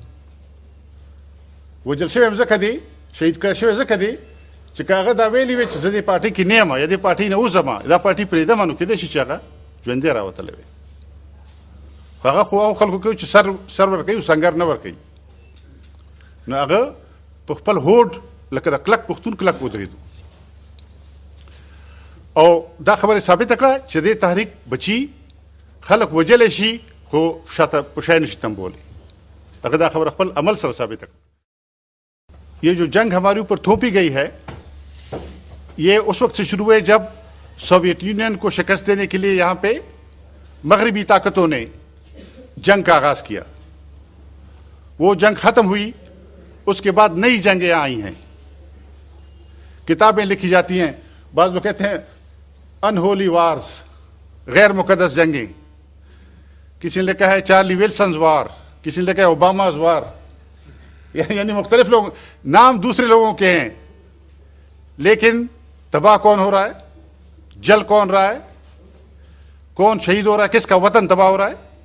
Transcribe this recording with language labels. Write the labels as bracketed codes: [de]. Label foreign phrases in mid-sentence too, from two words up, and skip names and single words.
[ps] وجل شوی ځکه دی شهید کړی شوی ځکه دی چې هغه دا ویلي وي چې زه د پارټۍ کې نه یم یا د پارټۍ نه وځم دا پارټۍ پرېږدم نو کېدای شي چې هغه ژوندی راوتلی وي هغه خو هغو خلکو کوي چې سر ورکوي او سنګر نه ورکوي نو هغه په خپل هوډ لکه د کلک پښتون کلک ودرېدو او دا خبره ثابته کړه چې دې تحریک بچي خلک وجلی شي خو شاته په شی نشي تنبولی هغه دا خبره خپل عمل سره ثابته کړه [ur] یہ جو جنگ ہمارے اوپر تھوپی گئی ہے یہ اس وقت سے شروع ہوئی جب سوویت یونین کو شکست دینے کے لیے یہاں پہ مغربی طاقتوں نے جنگ کا آغاز کیا وہ جنگ ختم ہوئی اس کے بعد نئی جنگیں آئی ہیں کتابیں لکھی جاتی ہیں بعض لوگ کہتے ہیں [en] unholy wars [ur] غیر مقدس جنگیں کسی نے لکھا ہے चार्ली विल्सन वार کسی نے لکھا ہے ओबामा वार یعنی مختلف لوگ نام دوسرے لوگوں کے ہیں لیکن تباہ کون ہو رہا ہے جل کون رہا ہے کون شہید ہو رہا ہے کس کا وطن تباہ ہو رہا ہے